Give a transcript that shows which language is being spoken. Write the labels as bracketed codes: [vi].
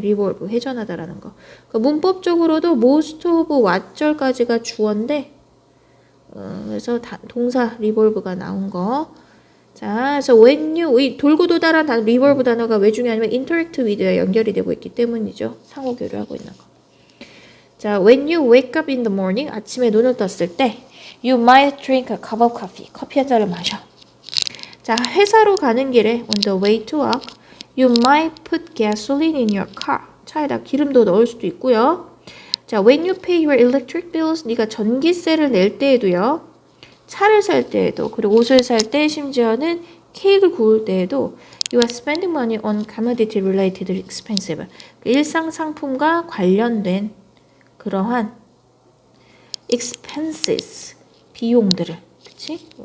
[ko] revolve, 회전하다라는 거. 그러니까 문법적으로도 most of what절까지가 주어인데 그래서 동사 revolve가 나온 거. 자, 그래서 when you, 돌고 도다란 단어, revolve 단어가 왜 중요하냐면 interact with와 연결이 되고 있기 때문이죠. 상호 교류하고 있는 거. [en] 자, when you wake up in the morning, [ko] 아침에 눈을 떴을 때 [en] you might drink a cup of coffee, [ko] 커피 한 잔을 마셔. [en] 자, [ko] 회사로 가는 길에 [en] on the way to work, you might put gasoline in your car. [ko] 차에다 기름도 넣을 수도 있고요. [en] 자, when you pay your electric bills, [ko] 네가 전기세를 낼 때에도요. 차를 살 때에도, 그리고 옷을 살 때, 심지어는 케이크를 구울 때에도 [en] you are spending money on commodity related expensive. [ko] 일상 상품과 관련된 그러한 expenses, 비용들을, 그치?